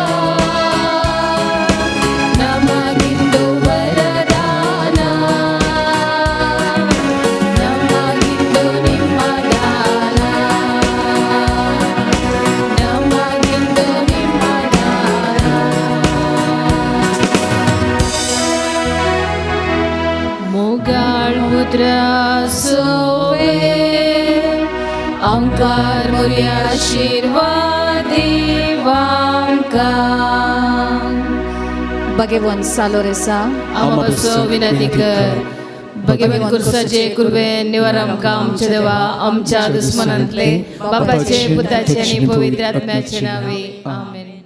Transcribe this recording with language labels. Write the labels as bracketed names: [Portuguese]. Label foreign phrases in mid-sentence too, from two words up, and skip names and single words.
[Kannada] ನಮಗಿಂದು ವರದಾನ ನಮಗಿಂದು ನಿಮ್ಮ ದಾನ ನಮಗಿಂದು ನಿಮ್ಮ ದಾನ [Konkani] मोगाळ पुत्र सोवे आमकां मोरी आशीर्वाद देवांकां भगवान सालोरेसा आमचो विनंती कर भगवान कुर्साचे कुर्बे निवार आमकां आमचे देवा आमच्या दुस्मनांतले बापाचे पुताचे आनी पवित्र आत्म्याचे नावे आमेन.